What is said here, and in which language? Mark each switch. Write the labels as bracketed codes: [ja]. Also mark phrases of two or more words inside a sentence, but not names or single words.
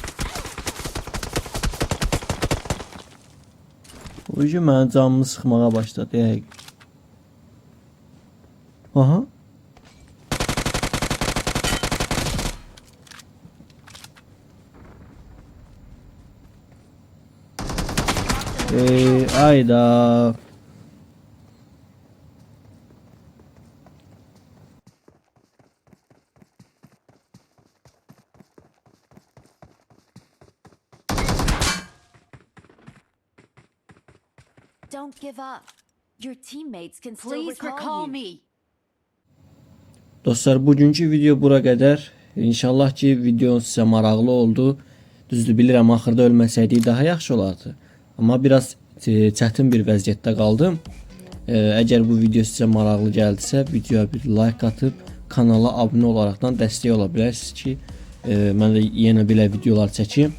[az] O yüzden mənim canımı sıxmağa başladı yəqin. Aha. Ayda. [en] Don't give up. Your teammates can still Please recall recall you. me. [az] Dostlar, bugünkü video bura qədər. İnşallah ki video sizə maraqlı oldu. Düzdür, bilirəm axırda ölməsəydik daha yaxşı olardı. Amma biraz çətin bir vəziyyətdə qaldım. Əgər bu video sizə maraqlı gəldisə, videoya bir like atıb kanala abunə olaraqdan dəstək ola bilərsiniz ki, mən də yenə belə videolar çəkim.